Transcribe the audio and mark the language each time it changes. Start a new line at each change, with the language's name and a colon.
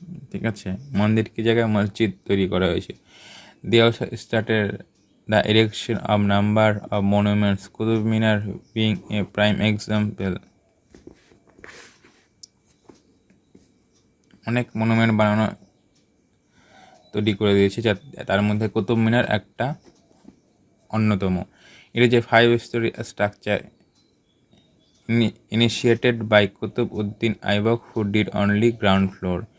Bangla: ঠিক আছে, মন্দির কি জায়গায় মসজিদ তৈরি করা হয়েছে।
English: They also started the erection of number of monuments, Qutub Minar being a prime example.
Bangla: অনেক মনুমেন্ট বানানো তৈরি করে দিয়েছে, তার মধ্যে কুতুব মিনার একটা অন্যতম। এটা যে
English: 5-story structure initiated by Qutub Uddin Aibak, who did only ground floor.